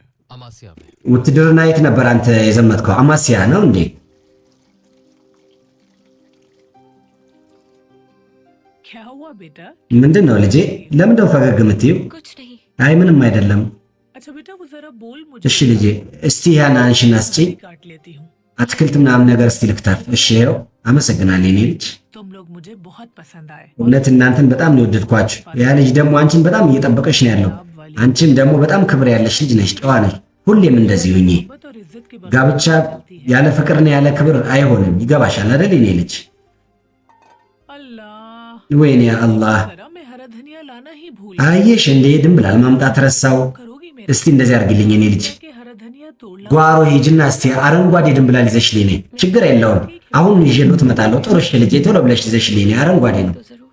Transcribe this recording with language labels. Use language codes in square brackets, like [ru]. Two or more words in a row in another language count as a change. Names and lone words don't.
[hi] अमासिया में [am] ውትድርና የት ነበር አንተ የዘመትከው? አማሲያ ነው እንዴ? [hi] क्या हुआ बेटा? [am] ምንድን ነው ልጄ? ለምንድነው ፈገግ የምትይው? [hi] कुछ नहीं [am] አይ ምንም አይደለም። [hi] अच्छा बेटा वो जरा बोल मुझे [am] እሺ ልጄ፣ እስቲ ያን አንሽና ስጪኝ። [hi] काट लेती हूँ। [am] አትክልት ምናምን ነገር እስቲ ልክታል። እሺ ይኸው። አመሰግናለሁ የኔ ልጅ። [hi] तुम लोग मुझे बहुत पसंद आए। [am] እውነት እናንተን በጣም ነው የወደድኳችሁ። ያ ልጅ ደግሞ አንቺን በጣም እየጠበቀሽ ነው ያለው። አንቺም ደግሞ በጣም ክብር ያለሽ ልጅ ነሽ፣ ጨዋ ነሽ። ሁሌም እንደዚህ ሁኚ። [hi] मोहब्बत और इज्जत के बगैर [am] ጋብቻ ያለ ፍቅርና ያለ ክብር አይሆንም። ይገባሻል አይደል የኔ ልጅ? [hi] अल्लाह [am] ወይኔ አላህ። [hi] जरा मैं हरा धनिया लाना ही भूल [am] አየሽ እንዴ ድንብላል ማምጣት ረሳው። [hi] करोगी मेरे [am] እስቲ እንደዚህ አድርግልኝ የኔ ልጅ። [hi] के हरा धनिया तोड़ ला। [am] ጓሮ ሂጂና እስቲ አረንጓዴ ድንብላል ይዘሽልኝ ነይ። ችግር የለውም አሁን ይዤልዎት እመጣለሁ። ጥሩ እሺ ልጄ፣ ቶሎ ብለሽ ይዘሽልኝ ነይ። አረንጓዴ ነው። [hi] तो जरूर